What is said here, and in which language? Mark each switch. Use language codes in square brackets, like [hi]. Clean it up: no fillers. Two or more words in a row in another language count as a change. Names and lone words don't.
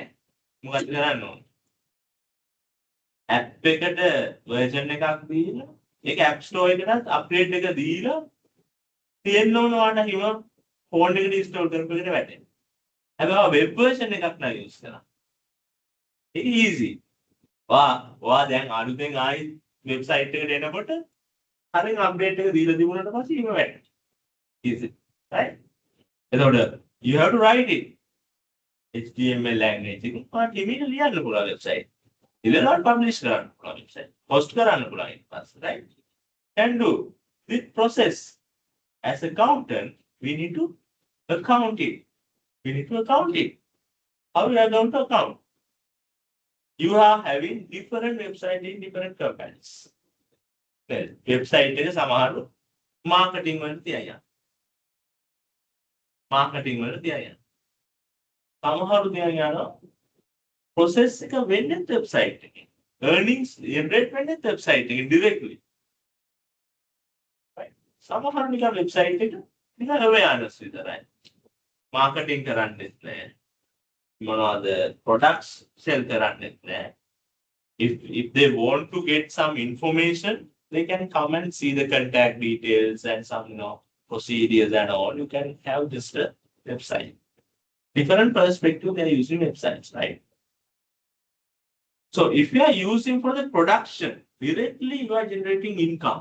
[si] මොකද කරන්න ඕන? ඇප් එකට version එකක් දීලා ඒක App Store එකකට අප්ඩේට් එක දීලා තියෙන්න ඕන ඔයාට හිම ෆෝන් එකට ඉන්ස්ටෝල් කරපු එකට වැටෙන්න. හැබැයි [en] web version [si] එකක් නෑ යූස් කරා. ඒක easy. ඔයා දැන් අලුතෙන් ආයි වෙබ්සයිට් එකට එනකොට හරියට අප්ඩේට් එක දීලා තිබුණාට පස්සේ හිම වැටෙනවා. [en] easy. right? [si] එතකොට [en] you have to write it. HTML language [si] එකකින් ඔයාට email ලියන්න පුළුවන් වෙබ්සයිට්. ඉතින් publish කරන්න පුළුවන් වෙබ්සයිට්. post කරන්න පුළුවන් ඊට පස්සේ right? [en] Can do this process. As accountant, we need to account it. We need to account it. How we are going to account? You are having different websites in different companies. [si] Well, website එක සමහරව marketing වල තියයි. Marketing වල තියයි. සමහරව තියයි යනවා process එක වෙන්නේ website එකේ. [en] Earnings generate වෙන්නේ website එකේ directly. Right? [si] සමහර නිකන් website එක නිකන් awareness විතරයි. Marketing කරන්නෙත් නැහැ. මොනවාද products sell කරන්නෙත් නැහැ. [en] If they want to get some information, they can come and see the contact details and some procedures and all. You can have just a website. Different perspective they are using websites, right? So if you are using for the production, directly you are generating income.